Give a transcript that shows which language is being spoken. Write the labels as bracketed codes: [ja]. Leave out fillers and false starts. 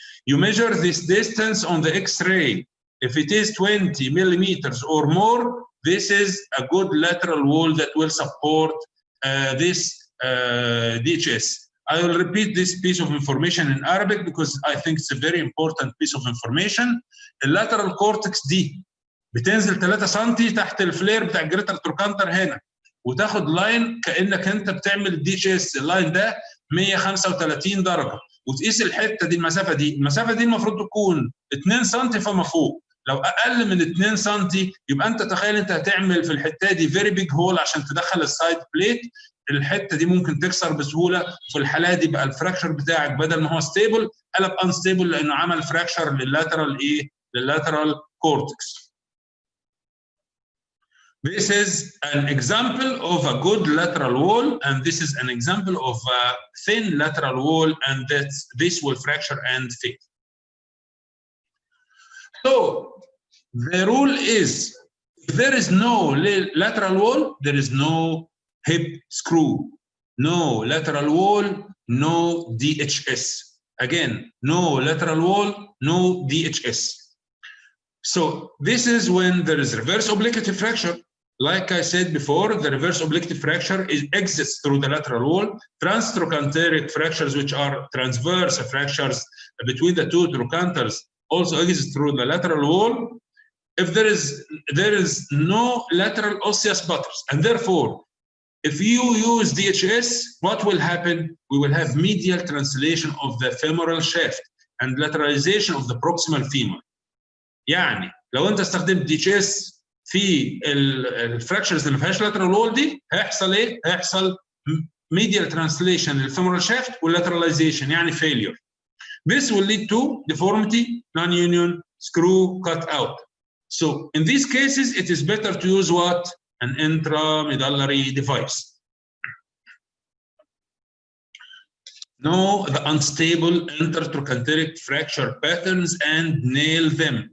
[en] You measure this distance on the X-ray. If it is 20 millimeters or more, this is a good lateral wall that will support this DHS. I will repeat this piece of information in Arabic because I think it's a very important piece of information. [ar] اللاترال كورتكس دي بتنزل 3 سم تحت الفلير بتاع الجريتر تروكانتر هنا، وتاخد لاين كانك انت بتعمل دي اتش اس. اللاين ده 135 درجه، وتقيس الحته دي، المسافه دي المفروض تكون 2 سم فما فوق. لو اقل من 2 سم يبقى انت تخيل انت هتعمل في الحته دي فيري بيج هول عشان تدخل السايد بليت. الحته دي ممكن تكسر بسهوله. في الحاله دي بقى الفراكشر بتاعك بدل ما هو ستيبل قلب انستيبل لانه عمل فراكشر لللاترال لللاترال كورتكس. [en] This is an example of a good lateral wall, and this is an example of a thin lateral wall, and this will fracture and fail. So the rule is, if there is no lateral wall, there is no hip screw. No lateral wall, no DHS. Again, no lateral wall, no DHS. So this is when there is reverse obliquity fracture. Like I said before, the reverse obliquity fracture exits through the lateral wall. Transtrochanteric fractures, which are transverse fractures between the two trochanters, also exit through the lateral wall. If there is no lateral osseous butters, and therefore, if you use DHS, what will happen? We will have medial translation of the femoral shaft and lateralization of the proximal femur. [ar] يعني لو انت استخدمت DHS في الفراكشرز اللي ما فيهاش lateral wall دي، هيحصل ايه؟ هيحصل medial translation للفemoral shaft والlateralization، يعني failure. [en] This will lead to deformity, non-union, screw cut out. So in these cases, it is better to use what? An intramedullary device. Know the unstable intertrochanteric fracture patterns and nail them.